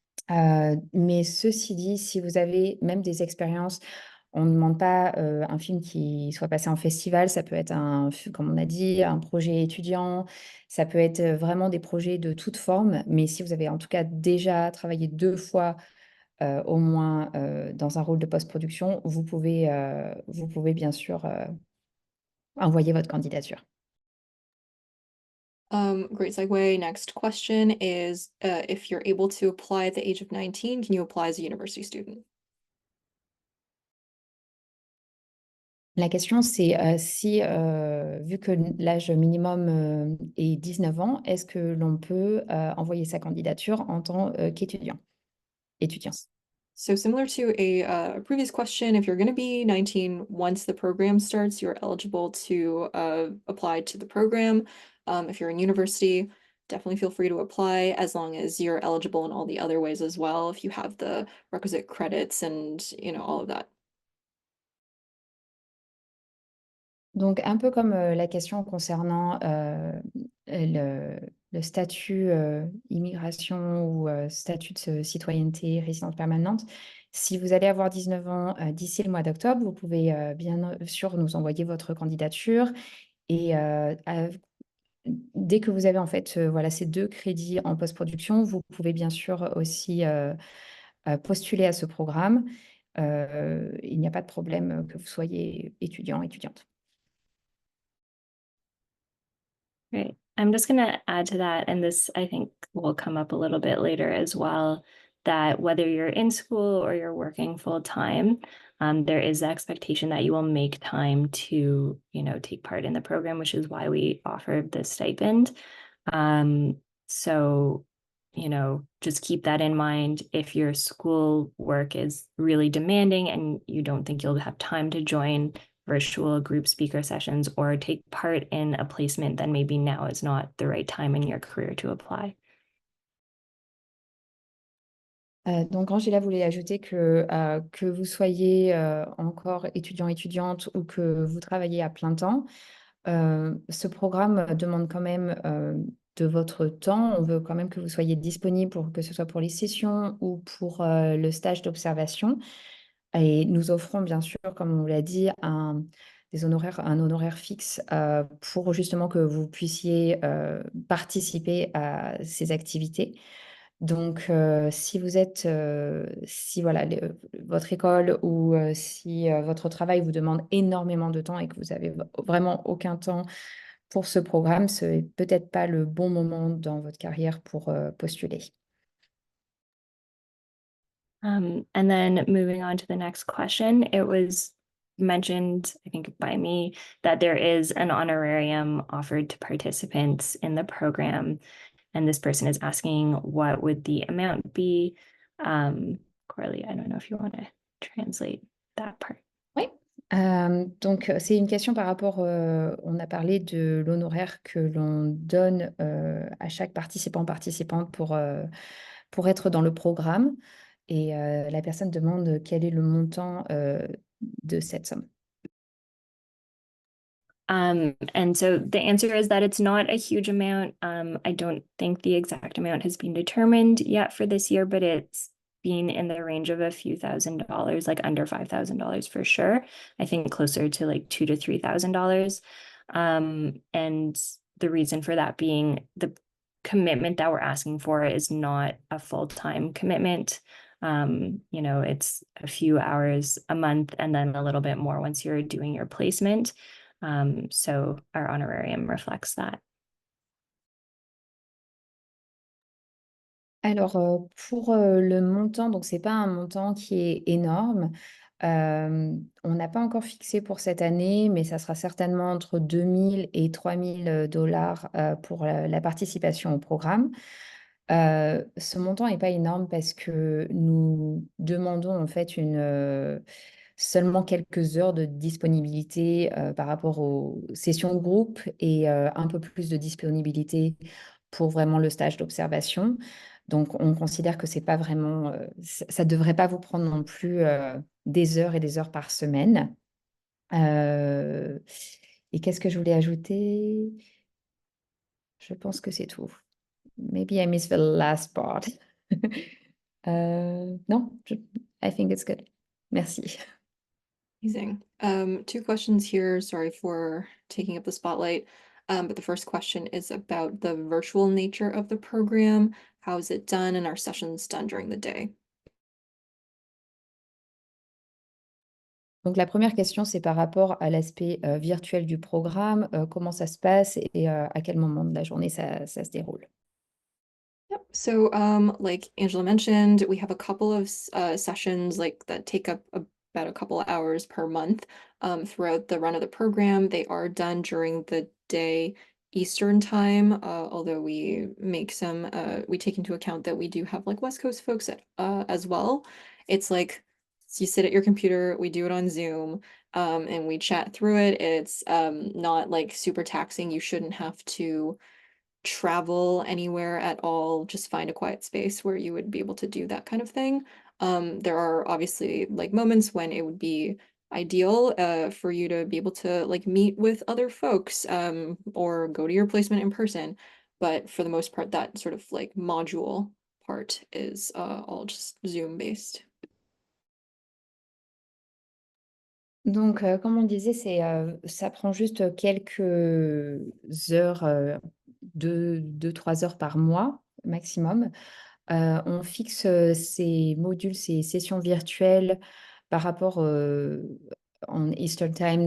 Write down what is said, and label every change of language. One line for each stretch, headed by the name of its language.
French: Mais ceci dit, si vous avez même des expériences, on ne demande pas un film qui soit passé en festival, ça peut être comme on a dit, un projet étudiant, ça peut être vraiment des projets de toute forme, mais si vous avez en tout cas déjà travaillé 2 fois au moins dans un rôle de post-production, vous pouvez bien sûr envoyer votre candidature.
English: Great segue. Next question is, if you're able to apply at the age of 19, can you apply as a university student?
French: La question, c'est si, vu que l'âge minimum est 19 ans, est-ce que l'on peut envoyer sa candidature en tant qu'étudiant? Étudiant.
English: So similar to a previous question, if you're going to be 19, once the program starts, you're eligible to apply to the program. If you're in university, definitely feel free to apply as long as you're eligible in all the other ways as well, if you have the requisite credits and, all of that.
French: Donc, un peu comme la question concernant le statut immigration ou statut de citoyenneté résidence permanente, si vous allez avoir 19 ans d'ici le mois d'octobre, vous pouvez bien sûr nous envoyer votre candidature et dès que vous avez en fait voilà, ces 2 crédits en post-production, vous pouvez bien sûr aussi postuler à ce programme. Il n'y a pas de problème que vous soyez étudiant, étudiante.
English: Right. I'm just going to add to that, and this I think will come up a little bit later as well, that whether you're in school or you're working full time, there is the expectation that you will make time to, take part in the program, which is why we offer this stipend. So, just keep that in mind. If your school work is really demanding and you don't think you'll have time to join virtual group speaker sessions or take part in a placement, then maybe now is not the right time in your career to apply.
French: Donc, Angela voulait ajouter que vous soyez encore étudiant, étudiante ou que vous travaillez à plein temps, ce programme demande quand même de votre temps. On veut quand même que vous soyez disponible, que ce soit pour les sessions ou pour le stage d'observation. Et nous offrons bien sûr, comme on vous l'a dit, un honoraire fixe pour justement que vous puissiez participer à ces activités. Donc, si vous êtes, si voilà, votre école ou si votre travail vous demande énormément de temps et que vous avez vraiment aucun temps pour ce programme, ce n'est peut-être pas le bon moment dans votre carrière pour postuler.
English: And then moving on to the next question, it was mentioned, I think by me, that there is an honorarium offered to participants in the program. And this person is asking what would the amount be? Corley, I don't know if you want to translate that part.
French: Oui. Donc, c'est une question par rapport, on a parlé de l'honoraire que l'on donne à chaque participante pour être dans le programme. Et la personne demande quel est le montant de cette somme.
English: And so the answer is that it's not a huge amount. I don't think the exact amount has been determined yet for this year, but it's been in the range of a few $1,000s, like under $5,000 for sure. I think closer to like $2,000 to $3,000. And the reason for that being the commitment that we're asking for is not a full-time commitment. It's a few hours a month and then a little bit more once you're doing your placement. So our honorarium reflects that.
French: Alors, pour le montant, donc c'est pas un montant qui est énorme. On n'a pas encore fixé pour cette année, mais ça sera certainement entre 2 000 et 3 000 dollars pour la participation au programme. Ce montant n'est pas énorme parce que nous demandons en fait seulement quelques heures de disponibilité par rapport aux sessions de groupe et un peu plus de disponibilité pour vraiment le stage d'observation. Donc, on considère que c'est pas vraiment, ça ne devrait pas vous prendre non plus des heures et des heures par semaine. Et qu'est-ce que je voulais ajouter? Je pense que c'est tout.
English: Maybe I missed the last part. Non, I think it's good. Merci. Amazing. Two questions here. Sorry for taking up the spotlight. But the first question is about the virtual nature of the program. How is it done, and are sessions done during the day?
French: Donc, la première question, c'est par rapport à l'aspect virtuel du programme, comment ça se passe et à quel moment de la journée ça se déroule.
English: Yep. So, like Angela mentioned, we have a couple of sessions like that take up about a couple of hours per month throughout the run of the program. They are done during the day Eastern time, although we make some, we take into account that we do have like West Coast folks as well. It's like you sit at your computer, we do it on Zoom, and we chat through it. It's not like super taxing. You shouldn't have to travel anywhere at all, just find a quiet space where you would be able to do that kind of thing. There are obviously like moments when it would be ideal for you to be able to like meet with other folks or go to your placement in person. But for the most part, that sort of like module part is all just Zoom based.
French: Donc, comme on disait, ça prend juste quelques heures, 2-3 heures par mois maximum. On fixe ces modules, ces sessions virtuelles par rapport en Eastern Time.